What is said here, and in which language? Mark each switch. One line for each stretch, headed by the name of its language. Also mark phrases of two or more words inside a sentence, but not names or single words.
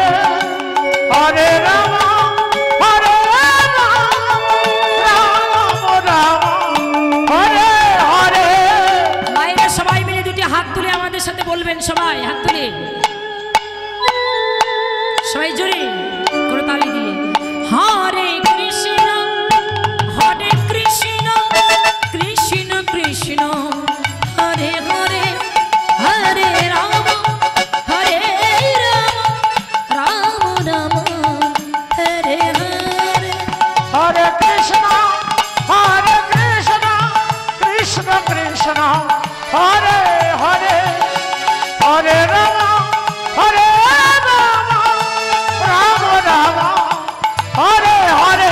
Sanskrit: হরে রাম হরে রাম রাম রাম হরে হরে
Bangla: মায়েরা সবাই মিলে দুটি হাত তুলে আমাদের সাথে বলবেন সবাই হাত তুলে সবাই জোরে করে তালি দিয়ে
Sanskrit: হরে কৃষ্ণ কৃষ্ণ কৃষ্ণ হরে হরে হরে রাম Hare Krishna, Krishna Krishna, Hare Hare, Hare Rama, Rama Rama, Hare Hare.